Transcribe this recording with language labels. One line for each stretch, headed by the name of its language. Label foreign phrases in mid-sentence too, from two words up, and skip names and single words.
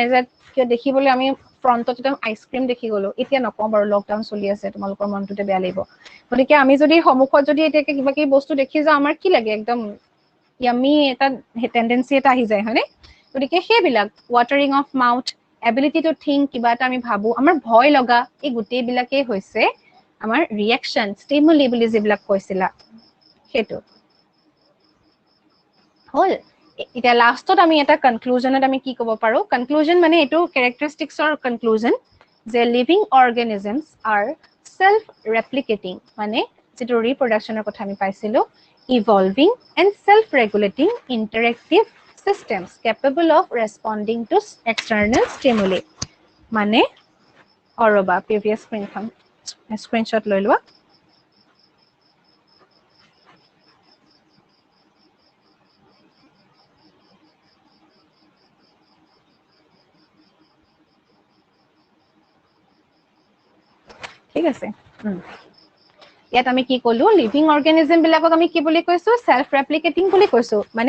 Assamese: যে দেখিবলৈ আমি ফ্ৰন্টত একদম আইসক্ৰীম দেখি গলো এতিয়া নকওঁ বাৰু লকডাউন চলি আছে তোমালোকৰ মনটোতে বেয়া লাগিব গতিকে আমি যদি সমুখত যদি এটাকে কিবা কি বস্তু দেখি যাও আমাৰ কি লাগে একদম ইয়ামি এটা টেন্ডেন্সি এটা আহি যায় হয়নে গতিকে সেইবিলাক
English: watering of mouth ability to think
Assamese: কিবা এটা আমি ভাবো আমাৰ ভয় লগা এই গোটেই বিলাকে হৈছে আমাৰ
English: reaction stimuli
Assamese: বুলি যিবিলাক কৈছিলা হেতু হল এটা লাষ্টত আমি এটা কনক্লুজনত আমি কি ক'ব পাৰো কনক্লুজন মানে এটো ক্যাৰেক্টাৰিষ্টিক্সৰ কনক্লুজন যে
English: living organisms are self replicating
Assamese: মানে যেটো ৰিপ্ৰডাকচনৰ কথা আমি পাইছিলো
English: evolving and self-regulating interactive systems capable of responding to external stimuli
Assamese: মানে অৰবা
English: previous screenshot
Assamese: লৈ লোৱা ঠিক আছে ইয়াত আমি কি কলো
English: living organism
Assamese: বিলাকক আমি কি বুলি কৈছো
English: self replicating
Assamese: বুলি কৈছো মানে